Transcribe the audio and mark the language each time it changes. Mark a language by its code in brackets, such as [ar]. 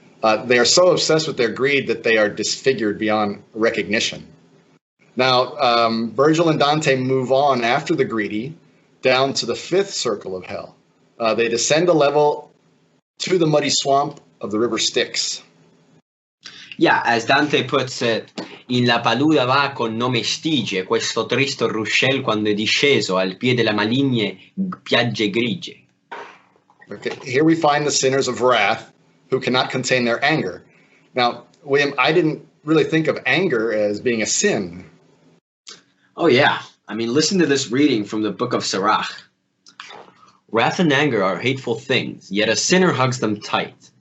[en] They are so obsessed with their greed that they are disfigured beyond recognition. Now, Virgil and Dante move on after the greedy down to the fifth circle of hell. They descend a level to the muddy swamp of the river Styx. Yeah, as Dante puts it, [it] in la paluda va con nome Stige, questo tristo ruscel quando è disceso al piede della maligne piagge grigie. [en] Okay, here we find the sinners of wrath who cannot contain their anger. Now, William, I didn't really think of anger as being a sin. Oh yeah, I mean, listen to this reading from the book of Sirach. Wrath and anger are hateful things, yet a sinner hugs them tight.